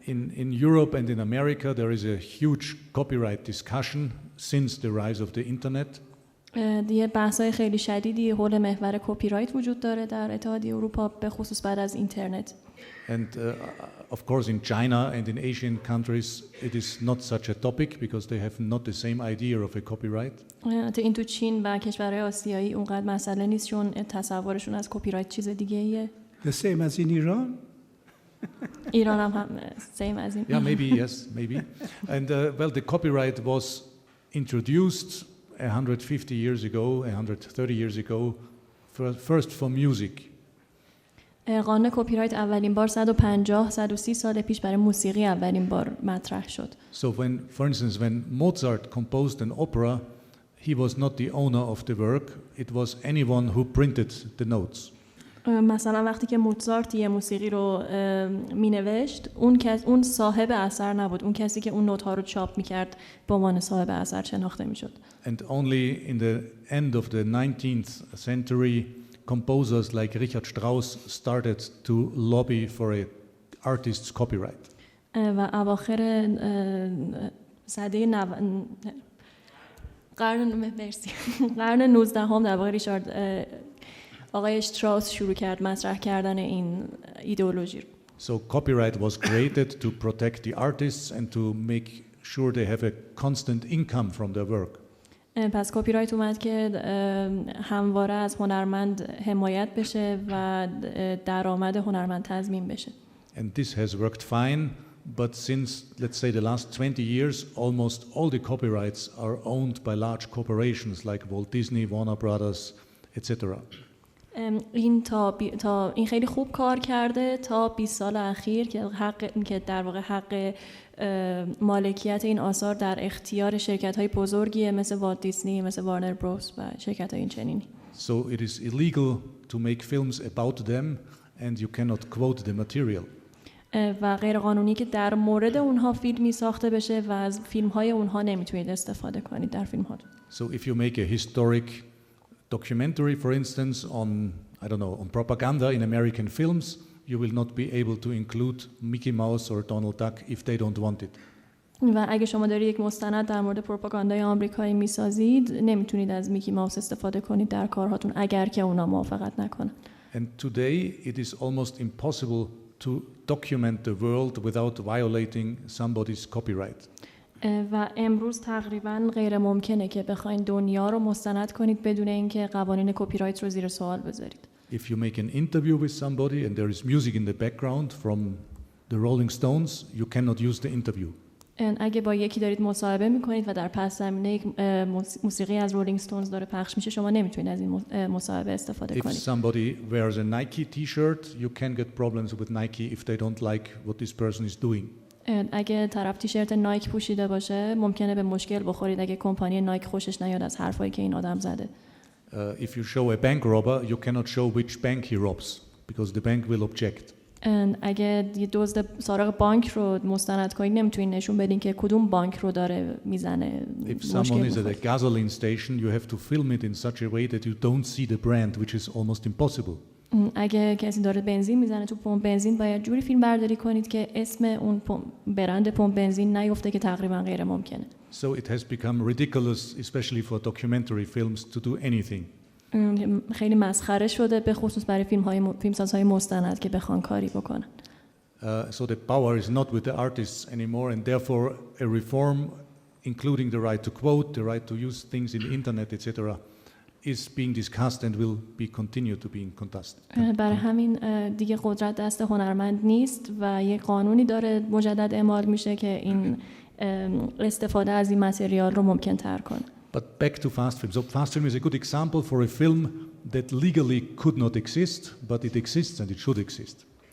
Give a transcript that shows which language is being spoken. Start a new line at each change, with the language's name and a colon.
English: In Europe and in America there is a huge copyright discussion since the rise of the internet.
Persian: دیگه بحث‌های خیلی شدیدی حول محور کپی رایت وجود داره در اتحادیه اروپا به خصوص بعد از اینترنت.
English: And of course in China and in Asian countries it is not such a topic because they have not the same idea of a copyright.
Persian: این تو چین و کشورهای آسیایی اونقدر مسئله نیست چون تصورشون از کپی رایت چیز دیگه ایه.
English: The same as in Iran?
Persian: ایران هم
English: same as in. Yeah, maybe, yes, maybe. And well, the copyright was introduced 150 years ago, 130 years ago, first for music.
Persian: قانون کپی رایت اولین بار 150-130 سال پیش برای موسیقی اولین بار مطرح شد.
English: So for instance, when Mozart composed an opera, he was not the owner of the work, it was anyone who printed the notes.
Persian: مثلا وقتی که موزارت یه موسیقی رو مینوشت اون صاحب اثر نبود، اون کسی که اون نوت‌ها رو چاپ می‌کرد به عنوان صاحب اثر شناخته می‌شد.
English: And only in the end of the 19th century composers like Richard Strauss started to lobby for a artist's copyright.
Persian: و اواخر سده قرن 19 هم در واقع آقای شتراوس شروع کرد مطرح کردن این ایدئولوژی رو.
English: So copyright was created to protect the artists and to make sure they have a constant income from their work.
Persian: پس کپی رایت اومد که همواره از هنرمند حمایت بشه و درآمد هنرمند تضمین بشه.
English: And this has worked fine, but since let's say the last 20 years almost all the copyrights are owned by large corporations like Walt Disney, Warner Brothers, etc.
Persian: این خیلی خوب کار کرده تا 20 سال اخیر که در واقع حق مالکیت این آثار در اختیار شرکت‌های بزرگیه مثل والت دیزنی، مثل وارنر بروس و شرکت‌های این چنینی.
English: So it is illegal to make films about them and you cannot quote the material.
Persian: و غیر قانونی که در مورد اونها فیلمی ساخته بشه و از فیلم‌های اونها نمیتونید استفاده کنید در فیلم‌هاتون.
English: So if you make a historic documentary, for instance, on on propaganda in American films, you will not be able to include Mickey Mouse or Donald Duck if they don't want it.
Persian: و اگه شما دارید یک مستند در مورد پروپاگاندای آمریکایی میسازید، نمیتونید از میکی ماوس استفاده کنید در کارهاتون اگر که اونا موافقت نکنن.
English: And today it is almost impossible to document the world without violating somebody's copyright.
Persian: و امروز تقریباً غیر ممکنه که بخواید دنیا رو مستند کنید بدون اینکه قوانین کپی رایت رو زیر سوال بذارید.
English: If you make an interview with somebody and there is music in the background from the Rolling Stones, you cannot use the interview.
Persian: اگه با یکی دارید مصاحبه میکنید و در پس زمینه یک موسیقی از رولینگ ستونز داره پخش میشه، شما نمیتونید از این مصاحبه استفاده کنید.
English: If somebody wears a Nike t-shirt, you can get problems with Nike if they don't like what this person is doing.
Persian: اگه طرف تیشرت نایک پوشیده باشه ممکنه به مشکل بخورید اگه کمپانی نایک خوشش نیاد از حرفایی که این آدم زده.
English: If you show a bank robber, you cannot show which bank he robs because the bank will object.
Persian: اگه یه دزد سارق بانک رو مستند کنید نمیتونید نشون بدین که کدوم بانک رو داره میزنه.
English: If someone is at a gasoline station, you have to film it in such a way that you don't see the brand, which is almost impossible.
Persian: اگه کسی داره بنزین میزنه تو پمپ بنزین باید جوری فیلم برداری کنید که اسم اون برند پمپ بنزین نیفته که تقریبا غیر ممکنه.
English: So it has become ridiculous, especially for documentary films, to do anything.
Persian: خیلی مسخره شده به خصوص برای فیلمسازهای مستند که بخوان کاری بکنن.
English: So the power is not with the artists anymore, and therefore a reform, including the right to quote, the right to use things in the internet, etc., is being discussed and will be continue to be contested.
Persian: برای همین دیگه قدرت دست هنرمند نیست و یک قانونی داره مجدد اعمال میشه که این استفاده از این متریال رو ممکن تر کنه.
English: But back to fast film. So fast film is a good example for a film that legally could not exist, but it exists and it should exist.